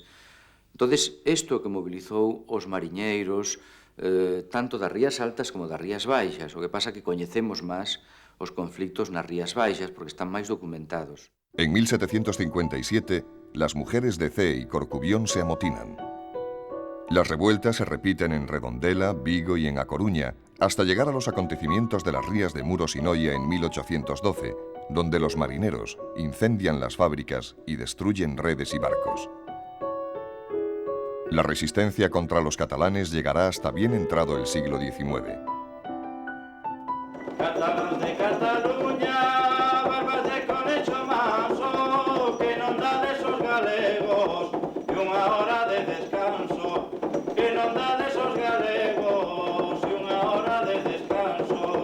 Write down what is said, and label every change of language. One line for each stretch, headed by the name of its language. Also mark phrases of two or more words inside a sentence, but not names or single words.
Galician: Entonces, isto que mobilizou os mariñeiros, tanto das Rías Altas como das Rías Baixas. O que pasa que coñecemos máis os conflictos nas Rías Baixas porque están máis documentados.
Spanish: En 1757, las mujeres de Cee y Corcubión se amotinan. Las revueltas se repiten en Redondela, Vigo y en A Coruña, hasta llegar a los acontecimientos de las Rías de Muros y Noia en 1812, donde los marineros incendian las fábricas y destruyen redes y barcos. La resistencia contra los catalanes llegará hasta bien entrado el siglo XIX.
Galician: Catalans de Cataluña, barbas de conecho manso, que non dades os galegos, e unha hora de descanso, que non dades os galegos, e unha hora de descanso.